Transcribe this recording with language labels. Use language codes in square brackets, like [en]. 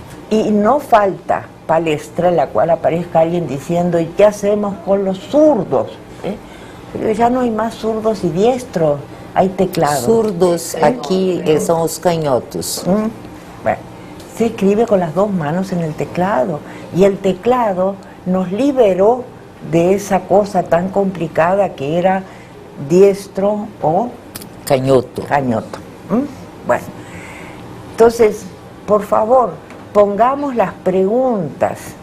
[es] Y no falta palestra en la cual aparezca alguien diciendo: ¿y qué hacemos con los zurdos? Pero ya no hay más zurdos y diestros, hay teclados. [pt] Surdos aquí são os canhotos. [es] Bueno, se escribe con las dos manos en el teclado, y el teclado nos liberó de esa cosa tan complicada que era diestro o [pt] Canhoto. [es] Bueno, entonces, por favor, pongamos las preguntas